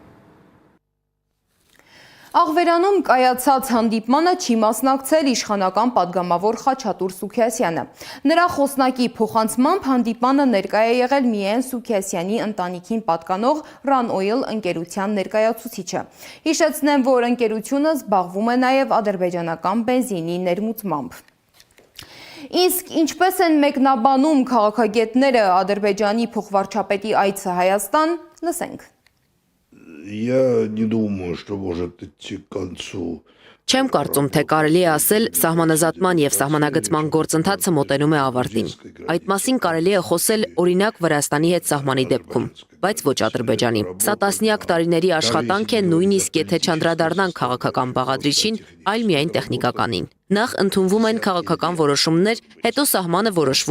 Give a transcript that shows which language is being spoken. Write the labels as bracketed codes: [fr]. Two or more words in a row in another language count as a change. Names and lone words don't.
[hy] Աղվերանում կայացած հանդիպմանը չի մասնակցել իշխանական պատգամավոր Խաչատուր Սուքիասյանը։ Նրա խոսնակի փոխանցմամբ հանդիպմանը ներկա է եղել միայն Սուքիասյանի ընտանիքին պատկանող Run Oil ընկերության ներկայացուցիչը։ Հիշեցնեմ, որ ընկերությունը զբաղվում է նաև ադրբեջանական բենզինի ներմուծմամբ։ Իսկ ինչպես են մեկնաբանում քաղաքագետները Ադրբեջանի փոխվարչապետի այցը Հայաստան, լսենք։ [ru] Я не думаю, что может идти к концу. [hy] Չեմ կարծում, թե կարելի է ասել սահմանազատման եւ սահմանագծման գործընթացը մոտենում է ավարտին։ Այդ մասին կարելի է խոսել օրինակ Վրաստանի հետ սահմանի դեպքում, բայց ոչ Ադրբեջանի։ Սա տասնյակ տարիների աշխատանք է, նույնիսկ եթե չանդրադառնանք քաղաքական բաղադրիչին, այլ միայն տեխնիկականին։ Նախ ընդունվում են քաղաքական որոշումներ, հետո սահմանը որոշվում